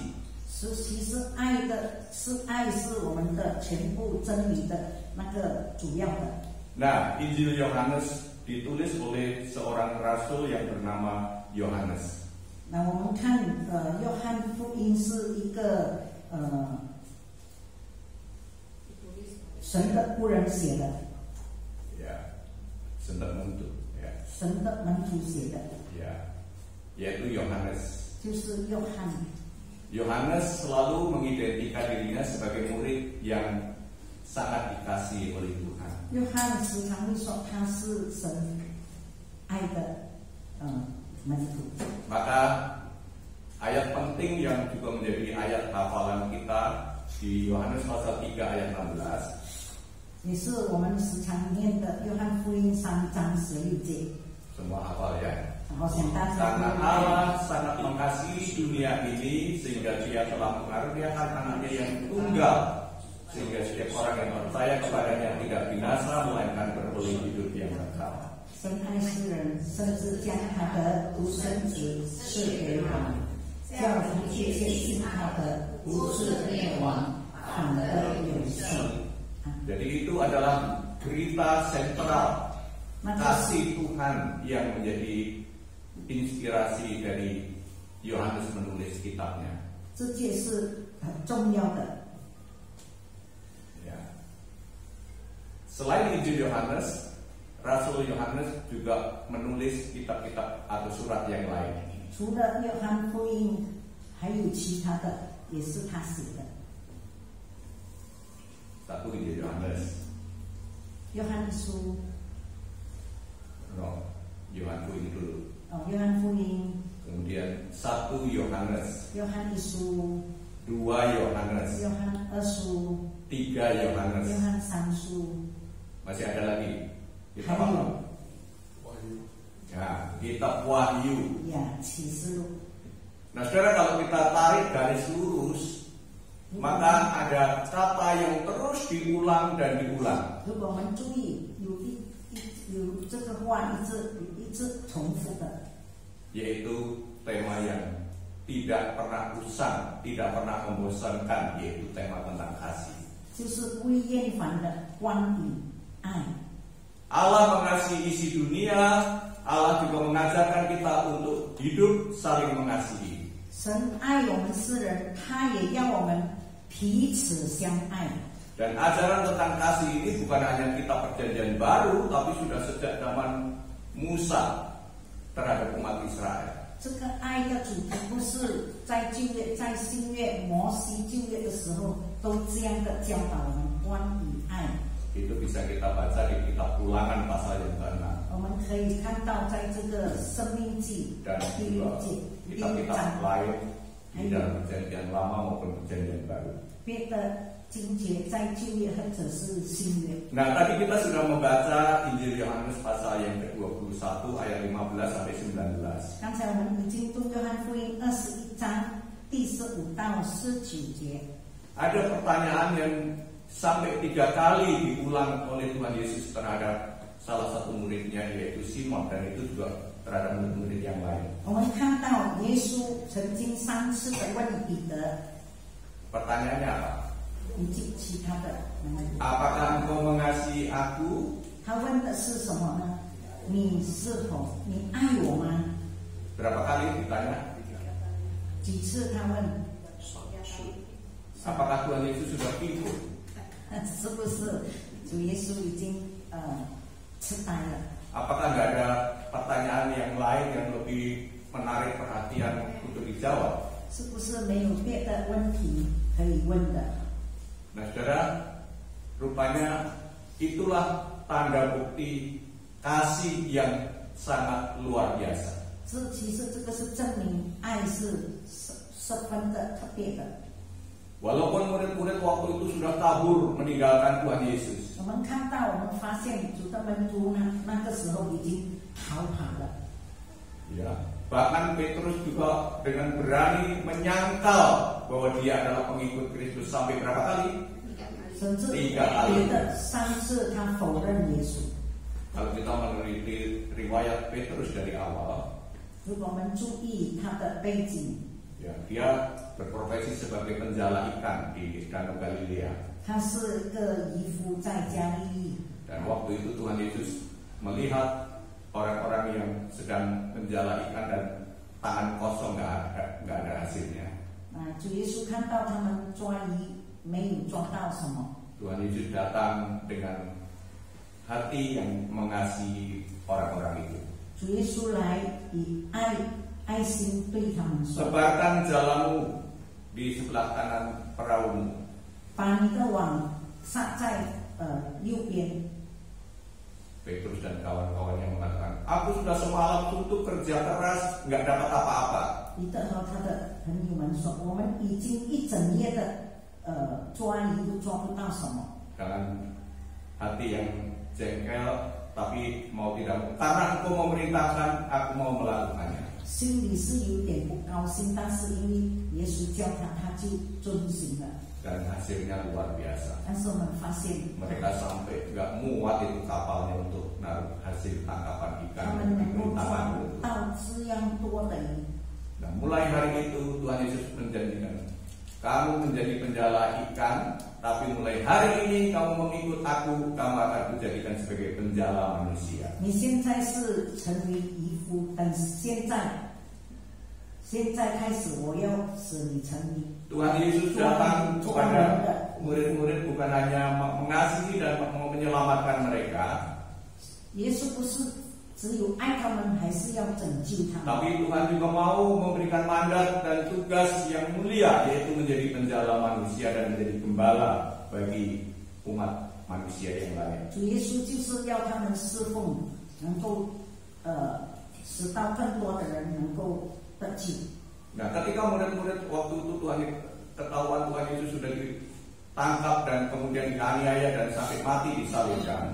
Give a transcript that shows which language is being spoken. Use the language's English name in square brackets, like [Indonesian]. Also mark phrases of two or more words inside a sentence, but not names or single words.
[Chinese] 其实爱是我们的全部真理的那个主要的。 [Indonesian] Nah, Injil Yohanes ditulis oleh seorang rasul yang bernama Yohanes. [Chinese] 那我们看约翰福音是一个神的仆人写的， [Indonesian] Ya, sentak mentu, ya, [Chinese] 神的门徒写的， [Indonesian] ya, yaitu Yohanes. [Chinese] 就是约翰。 [Indonesian] Yohanes selalu mengidentikan dirinya sebagai murid yang sangat dikasihi oleh Tuhan. [Chinese] 约翰时常会说他是神爱的门徒。 [Indonesian] Maka ayat penting yang juga menjadi ayat hafalan kita di Yohanes pasal 3 ayat 16. [Chinese] 也是我们时常念的约翰福音3章16节。 [Indonesian] Semua hafal ya. [Chinese] 然后想大家 [Indonesian] Karena Allah sangat mengasihi dunia ini sehingga Dia telah mengaruniakan anaknya yang tunggal, sehingga setiap orang yang percaya kepadanya tidak binasa melainkan beroleh hidup yang kekal. [Chinese] 神爱世人，甚至将他的独生子赐给我们，叫一切信他的不是灭亡，反得永生。 [Indonesian] Jadi itu adalah berita sentral kasih Tuhan yang menjadi inspirasi dari Yohanes menulis kitabnya. [Chinese] 这件是很重要的。 [Indonesian] Ya. Selain Injil Yohanes, Rasul Yohanes juga menulis kitab-kitab atau surat yang lain. [Chinese] 除了约翰福音，还有其他的，也是他写的。 [Indonesian] Satu Injil Yohanes, [Chinese] 约翰书， [Indonesian] no, Yohanes ini dulu. [Chinese] 约翰福音， [Indonesian] Kemudian 1 Yohanes, [Chinese] 约翰一书， [Indonesian] 2 Yohanes, [Chinese] 约翰二书， [Indonesian] 3 [Chinese] 约 [Indonesian] Yohanes. [Chinese] 翰三书， [Indonesian] Masih ada lagi. [Chinese] 还 [Indonesian] Kitab [Chinese] 有 [Indonesian] apa? Ya, kitab Wahyu. [Chinese] 呀启示录。 [Indonesian] Nah, saudara, kalau kita tarik garis lurus, maka ada kata yang terus diulang dan diulang. [Chinese] 如果我们注意，有这个话一直重复的， [Indonesian] Yaitu tema yang tidak pernah usang, tidak pernah membosankan, yaitu tema tentang kasih. [Chinese] 就是不厌烦的关于爱。 [Indonesian] Allah mengasihi isi dunia, Allah juga mengajarkan kita untuk hidup saling mengasihi. [Chinese] 神爱我们世人，他也要我们彼此相爱。 [Indonesian] Dan ajaran tentang kasih ini bukan hanya kitab perjanjian baru, tapi sudah sejak zaman Musa terhadap umat Israel. [Chinese] 这个爱的主题不是在旧约、在新约、摩西旧约的时候都这样的教导我们关于爱。 [Indonesian] Itu bisa kita baca di kitab Ulangan pasal yang ke-6. [Chinese] 我们可以看到，在这个《生命记》 [Indonesian] Dan [Chinese] 第6 [Indonesian] juga [Chinese] 节、第6 [Indonesian] kitab-kitab [Chinese] 章， [Indonesian] lain di dalam perjanjian lama maupun perjanjian baru. [Chinese] 别的经节在旧约或者是新约。 [Indonesian] Nah, tadi kita sudah membaca Injil Yohanes pasal yang ke-21 ayat 15 sampai 19. [Chinese] 刚才我们已经读约翰福音21章第15到19节。 [Indonesian] Ada pertanyaan yang sampai 3 kali diulang oleh Tuhan Yesus terhadap salah satu muridnya, yaitu Simon, dan itu juga terhadap murid-murid yang lain. [Chinese] 我们看到耶稣曾经3次的问彼得， [Indonesian] Pertanyaannya apa? [Chinese] 以及其他的能力。 [Indonesian] Apakah engkau mengasihi aku? [Chinese] 他问的是什么呢？你是否你爱我吗？ [Indonesian] Berapa kali ditanya? [Chinese] 几次他问？ [Indonesian] Apakah Tuhan Yesus sudah pikir? [Chinese] 是不是主耶稣已经痴呆了？ [Indonesian] Apakah nggak ada pertanyaan yang lain yang lebih menarik perhatian untuk dijawab? [Chinese] 是不是没有别的问题可以问的？ [Indonesian] Nah, saudara, rupanya itulah tanda bukti kasih yang sangat luar biasa. [Chinese] 其实这个是证明爱是十分的特别的。 [Indonesian] Walaupun murid-murid waktu itu sudah kabur meninggalkan Tuhan Yesus, [Chinese] 我们看到，我们发现主的门徒呢，那个时候已经逃跑了。 [Indonesian] ya, bahkan Petrus juga dengan berani menyangkal bahwa dia adalah pengikut Kristus sampai berapa kali? [Chinese] 甚至 [Indonesian] 3 kali. [Chinese] 别的3次他否认耶稣。 [Indonesian] Kalau kita meneliti riwayat Petrus dari awal, [Chinese] 如果我们注意他的背景， [Indonesian] ya, dia berprofesi sebagai penjala ikan di Danau Galilea. [Chinese] 他是一个渔夫在加利利。 [Indonesian] Dan waktu itu Tuhan Yesus melihat orang-orang yang sedang menjala ikan dan tangan kosong, nggak ada hasilnya. [Chinese] 主耶稣看到他们抓鱼没有抓到什么， [Indonesian] Tuhan Yesus datang dengan hati yang mengasihi orang-orang itu. [Chinese] 主耶稣来以爱心对他们说： [Indonesian] Sebarkan jalamu di sebelah kanan perahumu. [Chinese] 把你的网撒在右边。 [Indonesian] Petrus dan kawan-kawannya mengatakan, aku sudah semalam untuk kerja keras, nggak dapat apa-apa. [Chinese] 彼得和他的朋友们说：“我们已经一整夜的抓鱼都抓不到什么。” [Indonesian] Dengan hati yang jengkel, tapi mau tidak mau, karena engkau memerintahkan, aku mau melakukannya. [Chinese] 心里是有点不高兴，但是因为耶稣叫他，他就遵行了。 [Indonesian] Dan hasilnya luar biasa. [Chinese] 但是我们发现， [Indonesian] Mereka sampai nggak muat itu kapalnya untuk naruh hasil tangkapan [Chinese] 他 [Indonesian] ikan [Chinese] 们 [Indonesian] di [Chinese] 能够 [Indonesian] perintahan [Chinese] 抓 [Indonesian] itu. [Chinese] 到这样多的鱼。 [Indonesian] Nah, mulai hari itu Tuhan Yesus menjanjikan, kamu menjadi penjala ikan, tapi mulai hari ini kamu mengikut aku, kamu akan kujadikan sebagai penjala manusia. [Chinese] 你现在是成为渔夫，等现在开始，我要使你成为。 [Indonesian] Tuhan Yesus datang kepada murid-murid bukan hanya mengasihi dan menyelamatkan mereka, [Chinese] 耶稣不是只有爱他们，还是要拯救他们。 [Indonesian] tapi Tuhan juga mau memberikan mandat dan tugas yang mulia, yaitu menjadi penjala manusia dan menjadi gembala bagi umat manusia yang lain. [Chinese] 主耶稣就是要他们侍奉，能够使到更多的人能够得救。 [Indonesian] Nah, ketika murid-murid waktu itu ketahuan Tuhan Yesus sudah ditangkap dan kemudian dianiaya dan sampai mati disalibkan.